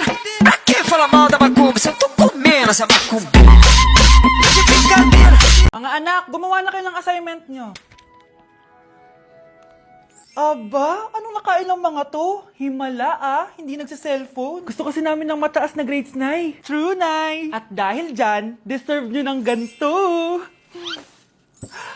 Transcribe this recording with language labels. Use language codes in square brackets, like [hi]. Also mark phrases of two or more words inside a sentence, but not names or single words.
[pt] Pra que falar mal da macumba se eu tô comendo essa macumba? Tá de brincadeira. [tl] Mga anak, gumawa na kayo ng assignment nyo. Aba, anong nakain ng mga to? Himala ah, hindi nagsa-cellphone. Gusto kasi namin ng mataas na grades, Nay. True, Nay. At dahil dyan, deserve nyo ng ganito.